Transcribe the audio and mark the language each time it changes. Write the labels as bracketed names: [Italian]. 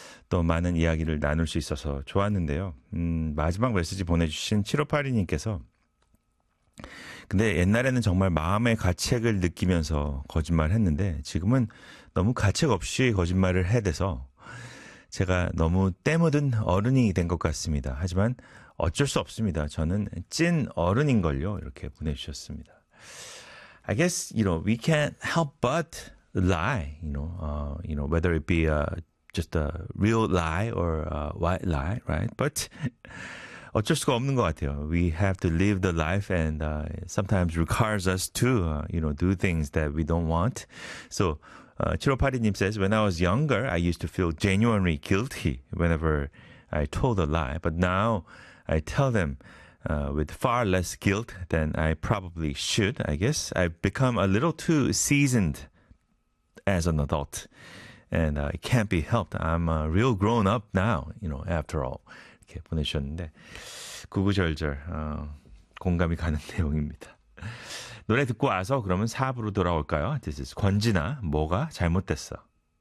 [Korean] 또 많은 이야기를 나눌 수 있어서 좋았는데요. 마지막 메시지 보내주신 7582님께서 근데 옛날에는 정말 마음의 가책을 느끼면서 거짓말했는데 지금은 너무 가책 없이 거짓말을 해대서 제가 너무 때묻은 어른이 된 것 같습니다. 하지만 어쩔 수 없습니다. 저는 찐 어른인걸요. 이렇게 보내주셨습니다. [English] I guess, you know, we can't help but lie, you know, whether it be just a real lie or a white lie, right? [Korean] But 어쩔 수가 없는 것 같아요. [English] We have to live the life and sometimes requires us to, you know, do things that we don't want. So, 7582님 says, when I was younger, I used to feel genuinely guilty whenever I told a lie. But now I tell them with far less guilt than I probably should, I guess. I've become a little too seasoned as an adult. And it can't be helped. I'm a real grown up now, you know, after all. [Korean] 이렇게 보내주셨는데 구구절절 공감이 가는 내용입니다. 노래 듣고 와서 그러면 4부로 돌아올까요? [English] This is [Korean] 권진아, 뭐가 잘못됐어.